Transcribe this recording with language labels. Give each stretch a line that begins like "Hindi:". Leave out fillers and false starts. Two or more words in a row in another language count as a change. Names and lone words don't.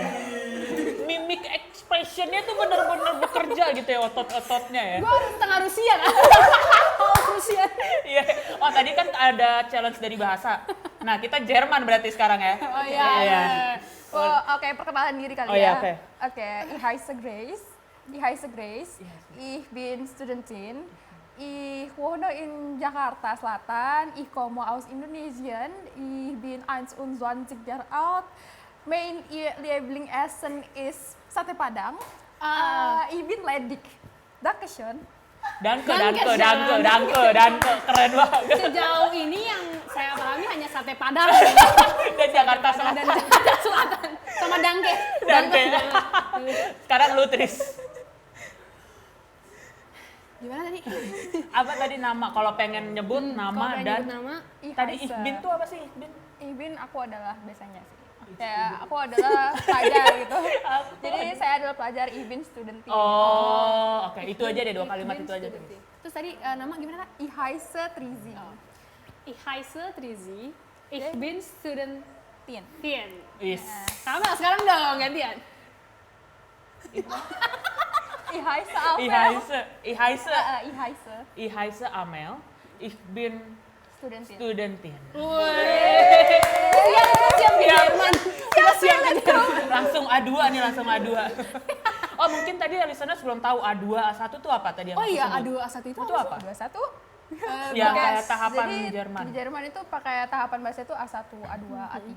Indonesian: Mimik expressionnya tuh bener-bener bekerja gitu ya, otot-ototnya ya. Gue harus setengah Rusia kan? Oh, Rusia. Iya. Oh, tadi kan ada challenge dari bahasa. Nah, kita Jerman berarti sekarang ya. Oh iya. Iya. Oh, oke, perkenalan diri kali Oh, iya, ya. oke. Oke,
German: ich heiße Grace. Ich heiße Grace. Ich bin Studentin. Ich wohne in Jakarta Selatan. Ich komme aus Indonesien. Ich bin 21 Jahre alt. Mein Lieblingsessen ist sate Padang. Ich bin ledig. Dankeschön. Danke.
Indonesian: Keren banget. Sejauh ini yang saya pahami hanya sate Padang Dan Jakarta Selatan. dan Jakarta Selatan sama Dangke. Danke. Sekarang lu Tris. Gimana tadi? Apa tadi nama? Kalau pengen nyebut nama Kalau dan nyebut nama, Ich tadi heiße- Ihbin tuh apa sih? Ihbin? Ihbin aku adalah biasanya sih. Kayak aku adalah pelajar gitu. Jadi saya adalah pelajar
German: Ihbin Studentin.
Indonesian: Oh, oke. Itu aja deh, 2 kalimat itu aja. Tris. Terus tadi nama gimana Kak?
German: Ich heiße Trizi. Ich heiße Trizi. Ich bin Studentin. Yes.
Indonesian: Sama sekarang dong gantian.
German: Ich heiße Amel. Ich heiße Amel. Ich bin Studentin. Studentin.
Indonesian: Siap ke Jerman. Kita siap ke Jerman. Langsung A2 nih, langsung A2. Oh, mungkin tadi listeners belum tahu A2, A1 tuh apa tadi yang Oh aku iya, sebut? A2, A1 Itu apa? 21. Ya, Oke, kayak tahapan jadi Jerman. Di Jerman itu pakai tahapan bahasa itu A1, A2, A3.